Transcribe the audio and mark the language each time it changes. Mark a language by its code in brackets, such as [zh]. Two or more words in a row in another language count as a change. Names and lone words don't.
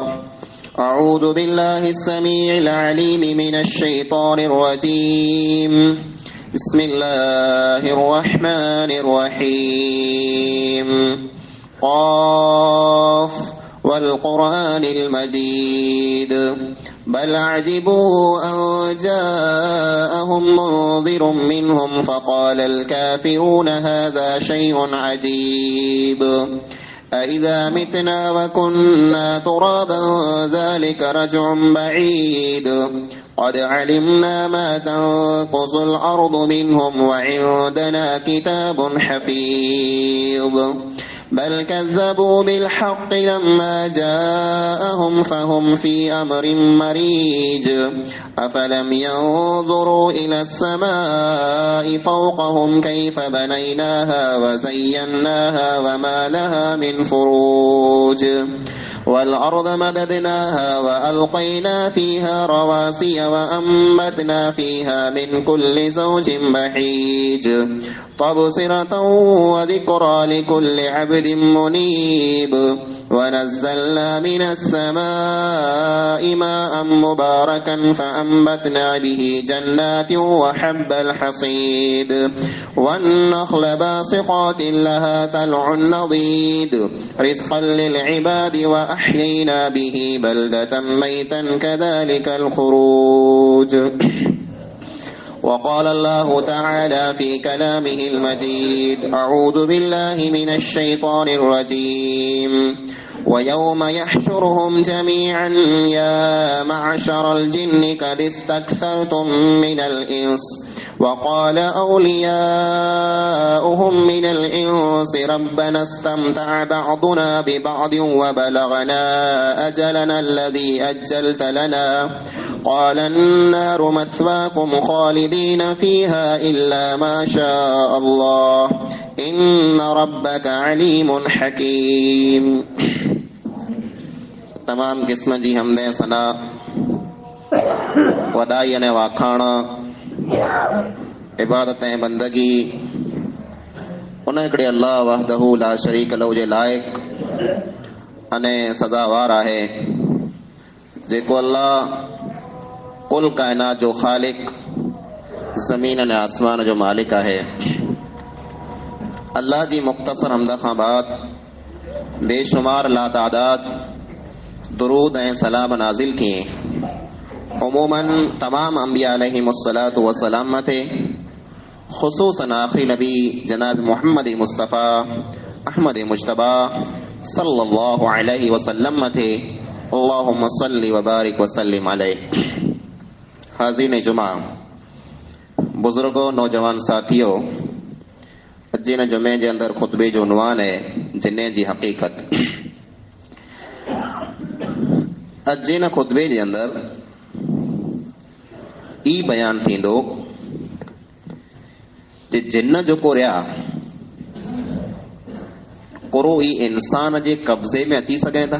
[ar] أعوذ بالله السميع العليم من الشيطان الرجيم. بسم الله الرحمن الرحيم. ق والقرآن المجيد بل عجبوا أن جاءهم منذر منهم فقال الكافرون هذا شيء عجيب أإذا متنا وكنا ترابا ذلك رجع بعيد قد علمنا ما تنقص الأرض منهم وعندنا كتاب حفيظ بل كذبوا بالحق لما جاءهم فهم في أمر مريج أفلم ينظروا إلى السماء فوقهم كيف بنيناها وزيناها وما لها من فروج والأرض مددناها وألقينا فيها رواسي وأنبتنا فيها من كل زوج بهيج تبصرة وذكرى لكل عبد منيب ونزلنا من السماء ماء مباركا فأنبتنا به جنات وحب الحصيد والنخل باسقات لها طلع نضيد رزقا للعباد وأحيينا به بلدة ميتا كذلك الخروج. وقال الله تعالى في كلامه المجيد أعوذ بالله من الشيطان الرجيم ويوم يحشرهم جميعا يا معشر الجن قد استكثرتم من الإنس وقال أولياؤهم من الإنس ربنا استمتع بعضنا ببعض وبلغنا أجلنا الذي أجلت لنا قال النار مثواكم خالدين فيها إلا ما شاء الله إن ربك عليم حكيم. [sd] तमाम क़िस्म जी हमदे सना वॾाई अने वाखाण इबादत ऐं बंदगी उन हिकिड़े अल्लाह [ar] وحده لا شريك له [sd] जे लाइक़ अने सज़ावार आहे जेको अल्लाह कुल कायनात जो ख़ालिक ज़मीन अने आसमान जो मालिक आहे। अल्लाह जी मुख़्तसर हमद खां बाद बेशुमार लातादाद दुरूद ऐं सलाम नाज़िल थिए उमूमन तमाम अंबिया [ar] عليهم الصلاة والسلام [sd] मथे ख़ुसूसन आख़िरी नबी जनाब मुहम्मद मुस्तफ़ा अहमद मुज्तबा [ar] صلى الله عليه وسلم [sd] मथे [ar] اللهم صل وبارك وسلم عليه. [sd] हाज़रीन जुमा, बुज़ुर्गो, नौजवान साथियों, अॼु हिन जुमे जे अंदरि ख़ुतबे जो उनवान है जिन्ने जी हक़ीक़त। अॼु हिन ख़ुतबे जे अंदरि ई बयान थींदो जे जिन्न जेको रहिया कुरो ई इंसान जे कब्ज़े में अची सघे था।